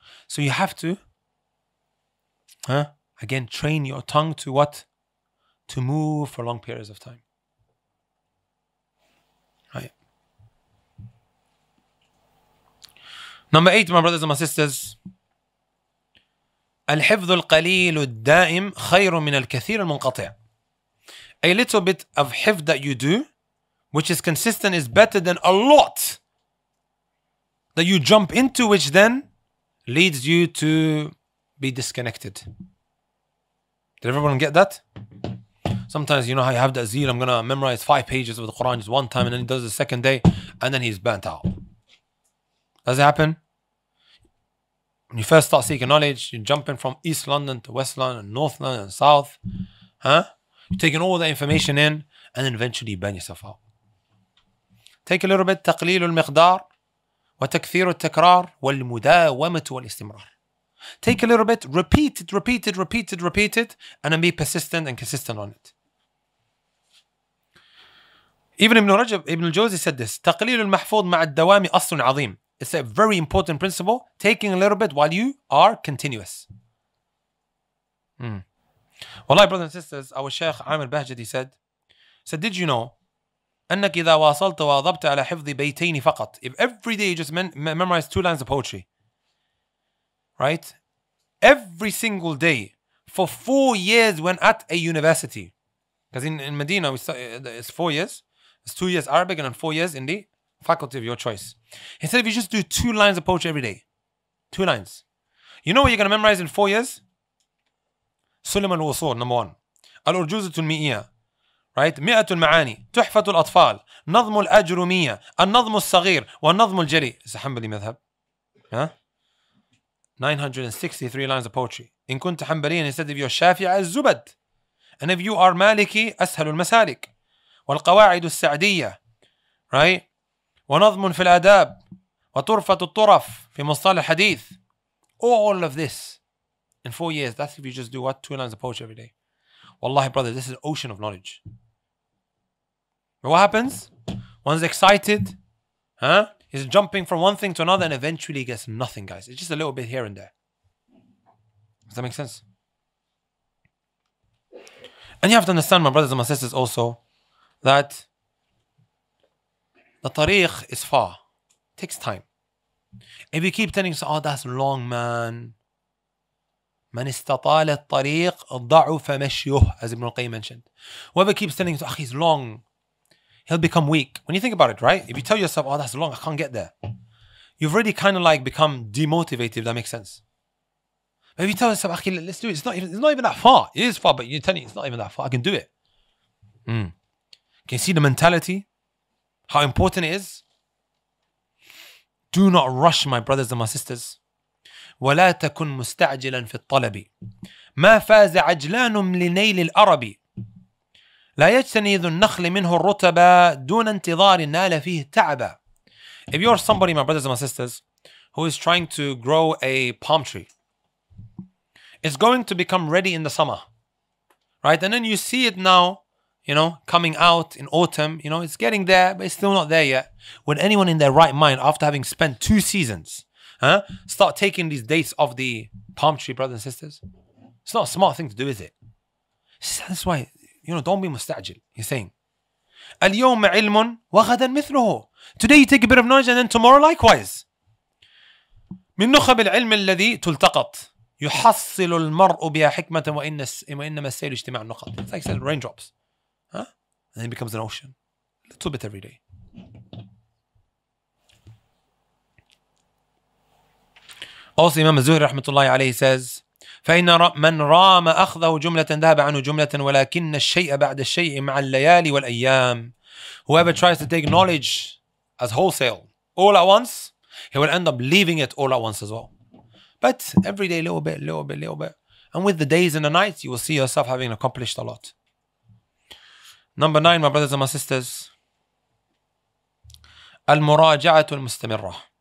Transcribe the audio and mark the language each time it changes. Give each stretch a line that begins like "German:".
English: So you have to, again, train your tongue to what? To move for long periods of time. Right? Number 8, my brothers and my sisters.
Arabic: الحفظ القليل الدائم خير من الكثير المنقطع.
English: A little bit of hifd that you do, which is consistent, is better than a lot that you jump into, which then leads you to be disconnected. Did everyone get that? Sometimes, you know how you have that zeal, I'm going to memorize 5 pages of the Quran just one time, and then he does the second day, and then he's burnt out. Does it happen? When you first start seeking knowledge, you're jumping from East London to West London, North London, and South. You're taking all the information in, and then eventually you burn yourself out. Take a little bit,
Arabic: تقليل المقدار وتكثير التكرار والمداومة والاستمرار.
English: Take a little bit, repeat it, and then be persistent and consistent on it. Even Ibn al-Jawzi said this,
Arabic: تقليل المحفوظ مع الدوام أصل عظيم.
English: It's a very important principle, taking a little bit while you are continuous. Wallahi, brothers and sisters, our Shaykh Amir Bahjati said, did you know
Arabic: أنك إذا واصلت وواظبت على حفظ بيتين فقط,
English: if every day you just memorize 2 lines of poetry, right? Every single day for 4 years when at a university. Because in Medina, it's 4 years. It's 2 years Arabic and then 4 years in the faculty of your choice. He said if you just do 2 lines of poetry every day, 2 lines, you know what you're going to memorize in 4 years?
Arabic: سلم الوصول, number 1. الأرجوزة المئية, right? 100 المعاني, تحفة الأطفال, نظم الأجرمية, النظم الصغير, والنظم الجلي.
English: It's a Hanbali madhab. 963 lines of poetry.
Arabic: إن كنت حنبليا,
English: he said if you're شافعي الزبد. And if you are مالكي أسهل المسالك.
Arabic: والقواعد السعدية, right? ونظم في الآداب وطرفة الطرف في مصطلح الحديث.
English: All of this in 4 years. That's if you just do what? 2 lines of poetry every day. Wallahi, brother, this is an ocean of knowledge. But what happens? One's excited, he's jumping from one thing to another, and eventually he gets nothing, guys. It's just a little bit here and there. Does that make sense? And you have to understand, my brothers and my sisters, also that the tariq is far. It takes time. If you keep telling yourself, oh, that's long, man.
Arabic: من استطال الطريق ضعف مشيه,
English: as Ibn al-Qayyim mentioned. Whoever keeps telling you, oh, he's long, he'll become weak. When you think about it, right? If you tell yourself, oh, that's long, I can't get there, you've already kind of like become demotivated, if that makes sense. Maybe tell yourself, "Akhi, let's do it. It's not even that far. It is far, but you're telling me it's not even that far. I can do it." Can you see the mentality? How important it is? Do not rush, my brothers and my sisters.
Arabic: ولا تكن مستعجلا في الطلب ما فاز عجلان لنيل الأرب لا يجتني ذو النخل منه الرطب دون انتظار نال فيه تعبا.
English: If you're somebody, my brothers and my sisters, who is trying to grow a palm tree, it's going to become ready in the summer, right? And then you see it now, coming out in autumn, it's getting there, but it's still not there yet. Would anyone in their right mind, after having spent 2 seasons, start taking these dates off the palm tree, brothers and sisters? It's not a smart thing to do, is it? That's why, don't be mustajil. He's saying,
Arabic: اليوم علم وغدا مثله.
English: Today you take a bit of knowledge and then tomorrow likewise.
Arabic: من نخب العلم الذي تلتقط يحصل المرء بها حكمة وإنما السيل اجتماع النقط.
English: It's like said, raindrops. And then it becomes an ocean. A little bit every day. Also, Imam Az-Zuhri rahmatullahi alayhi says,
Arabic: فإن من رام أخذه جملة ذهب عنه جملة ولكن الشيء بعد الشيء مع الليالي والأيام.
English: Whoever tries to take knowledge as wholesale all at once, he will end up leaving it all at once as well. But every day, little bit. And with the days and the nights, you will see yourself having accomplished a lot. Number 9, my brothers and my sisters,
Arabic: المراجعة المستمرة.